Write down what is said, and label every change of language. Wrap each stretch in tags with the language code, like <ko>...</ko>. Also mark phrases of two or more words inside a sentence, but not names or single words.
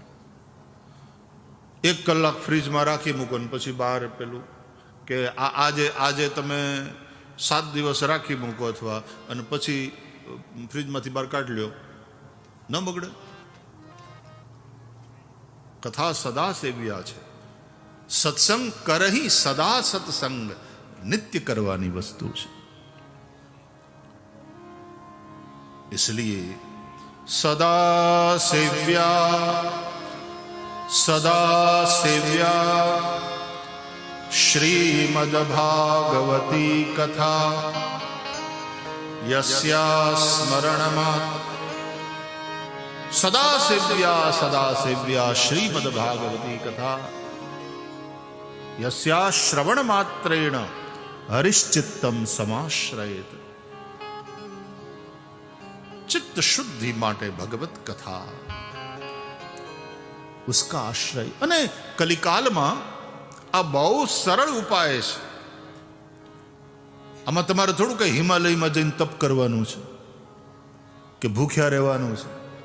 <gu>1 કલાક ફ્રીજમાં રાખી મૂકો ને પછી બહાર પેલું કે આજે તમે 7 દિવસ રાખી મૂકો અથવા અને પછી ફ્રીજમાંથી બહાર કાઢી લ્યો, ન બગડે. કથા સદા સેવ્યા છે. સત્સંગ કરહી સદા સત્સંગ, નિત્ય કરવાની વસ્તુ છે.</gu> <sa>इसलिए सदा सेव्या श्रीमद् भागवती कथा यस्या स्मरणमा. सदा सेव्या श्रीमद् भागवती कथा यस्या श्रवण मात्रेण हरिश्चित्तम समाश्रयेत.</sa> <gu>ચિત્ત શુદ્ધિ માટે ભગવત કથા, उसका આશ્રય. અને કલિકાલમાં આ બહુ સરળ ઉપાય છે. આમાં તમારે થોડું કઈ હિમાલયમાં જઈને તપ કરવાનું છે કે ભૂખ્યા રહેવાનું છે.</gu>